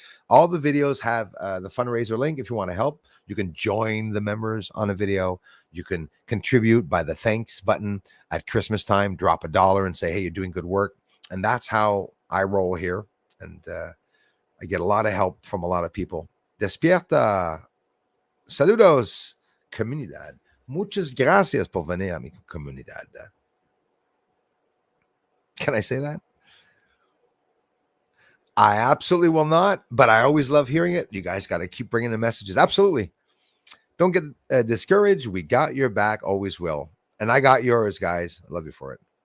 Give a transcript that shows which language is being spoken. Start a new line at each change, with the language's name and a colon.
English: All the videos have the fundraiser link. If you want to help, you can join the members on a video. You can contribute by the thanks button at Christmas time. Drop $1 and say, hey, you're doing good work. And that's how I roll here. And I get a lot of help from a lot of people.
Spanish: Despierta. Saludos, comunidad. Muchas gracias por venir a mi comunidad.
English: Can I say that? I absolutely will not, but I always love hearing it. You guys got to keep bringing the messages. Absolutely. Don't get discouraged. We got your back, always will. And I got yours, guys. I love you for it.